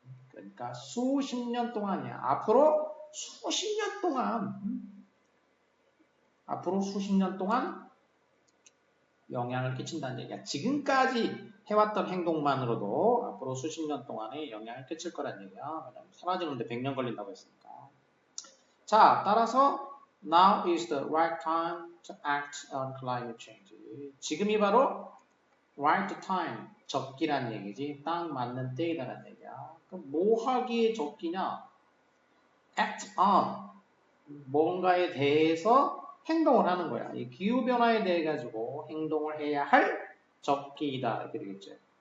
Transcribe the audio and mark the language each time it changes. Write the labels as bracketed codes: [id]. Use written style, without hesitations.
[ko] 그러니까 수십 년 동안이야. 앞으로 수십 년 동안 앞으로 수십 년 동안 영향을 끼친다는 얘기야. 지금까지 해왔던 행동만으로도 앞으로 수십 년 동안에 영향을 끼칠 거란 얘기야. 왜냐면 사라지는데 100년 걸린다고 했으니까. 자, 따라서 [en] now is the right time to act on climate change. [ko] 지금이 바로 right time, 적기란 얘기지. 딱 맞는 때이다라는 얘기야. 그럼 뭐 하기에 적기냐? act on 뭔가에 대해서 행동을 하는 거야. 이 기후 변화에 대해 가지고 행동을 해야 할 적기이다 이렇게 되겠죠.